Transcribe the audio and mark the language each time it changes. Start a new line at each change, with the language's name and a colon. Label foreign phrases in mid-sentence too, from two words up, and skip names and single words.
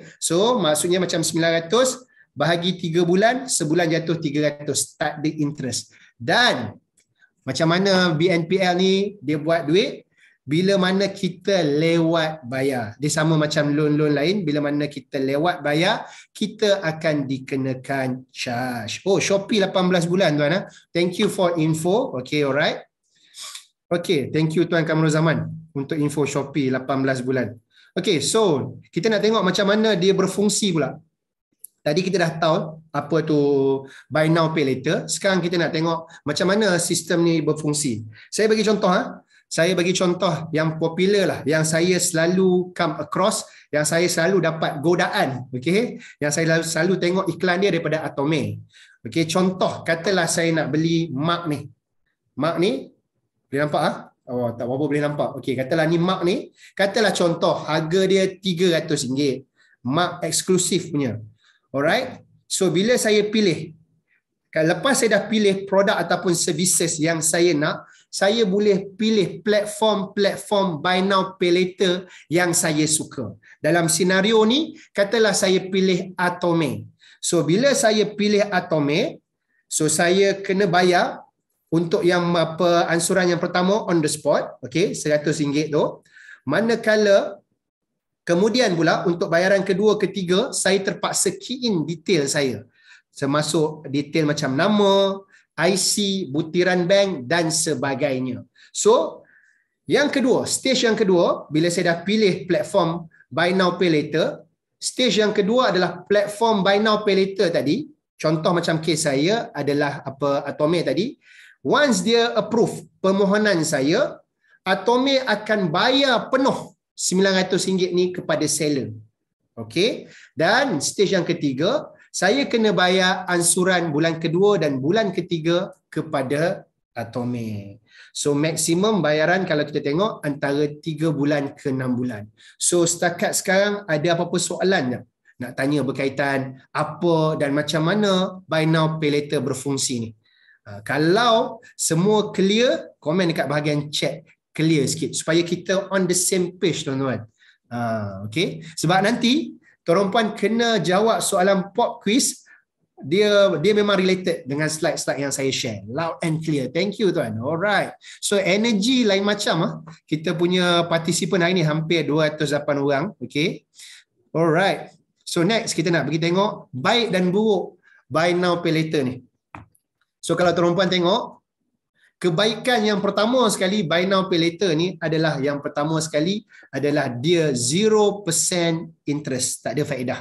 Malay: So maksudnya macam 900 bahagi 3 bulan, sebulan jatuh 300, tak ada interest. Dan macam mana BNPL ni dia buat duit? Bila mana kita lewat bayar. Dia sama macam loan-loan lain. Bila mana kita lewat bayar, kita akan dikenakan charge. Oh, Shopee 18 bulan tuan.
English: Thank you for info. Okay, alright. Okay, thank you
Malay: Tuan Kamrul Zaman untuk info Shopee 18 bulan. Okay, so kita nak tengok macam mana dia berfungsi pula. Tadi kita dah tahu apa tu
English: buy now pay later.
Malay: Sekarang kita nak tengok macam mana sistem ni berfungsi. Saya bagi contoh Saya bagi contoh yang popular lah, yang saya selalu
English: come across,
Malay: yang saya selalu dapat godaan, okey, yang saya selalu tengok iklan dia daripada Atome. Okey, contoh katalah saya nak beli mug ni. Mug ni boleh nampak Oh, tak apa boleh nampak. Okey, katalah ni mug ni, katalah contoh harga dia RM300. Mug eksklusif punya. Alright. So bila saya pilih, lepas saya dah pilih produk ataupun services yang saya nak, saya boleh pilih platform
English: buy now pay later
Malay: yang saya suka. Dalam senario ni, katalah saya pilih Atome. So bila saya pilih Atome, so saya kena bayar untuk yang ansuran yang pertama
English: on the spot,
Malay: okey, RM100 tu. Manakala kemudian pula untuk bayaran kedua, ketiga, saya terpaksa
English: key in
Malay: detail saya. Termasuk detail macam nama, IC, butiran bank dan sebagainya. So, yang kedua, stage yang kedua, bila saya dah pilih platform
English: buy now pay later,
Malay: stage yang kedua adalah platform
English: buy now pay later
Malay: tadi. Contoh macam kes saya adalah Atome tadi. Once dia approve permohonan saya, Atome akan bayar penuh RM900 ni kepada seller. Okey. Dan stage yang ketiga, saya kena bayar ansuran bulan kedua dan bulan ketiga kepada Atome. So maksimum bayaran kalau kita tengok antara 3 bulan ke 6 bulan. So setakat sekarang ada apa-apa soalan tak? Nak tanya berkaitan apa dan macam mana
English: buy now pay later
Malay: berfungsi ni. Kalau semua clear, komen dekat bahagian chat clear sikit supaya kita
English: on the same page
Malay: tuan-tuan. Okay. Sebab nanti tuan puan kena jawab soalan
English: pop quiz,
Malay: dia memang related dengan slide-slide yang saya share.
English: Loud and clear. Thank you tuan. Alright.
Malay: So energy lain macam kita punya participant hari ni hampir 208 orang.
English: Okay. Alright. So next
Malay: kita nak pergi tengok baik dan buruk
English: buy now pay later
Malay: ni. So kalau tuan puan tengok, kebaikan yang pertama sekali
English: buy now pay later
Malay: ni adalah yang pertama sekali adalah dia 0% interest, tak ada faedah.